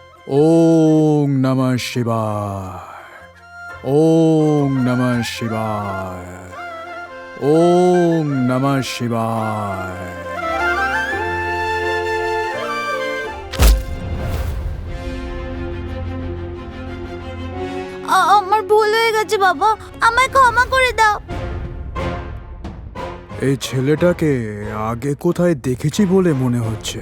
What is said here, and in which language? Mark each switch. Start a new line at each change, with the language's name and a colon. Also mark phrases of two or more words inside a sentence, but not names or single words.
Sanskrit: ওং নমঃ শিবায়। ওং নমঃ শিবায়। ওং নমঃ শিবায়।
Bangla: আমার ভুল হয়ে গেছে বাবা, আমায় ক্ষমা করে দাও। এই ছেলেটাকে আগে কোথায় দেখেছি বলে মনে হচ্ছে।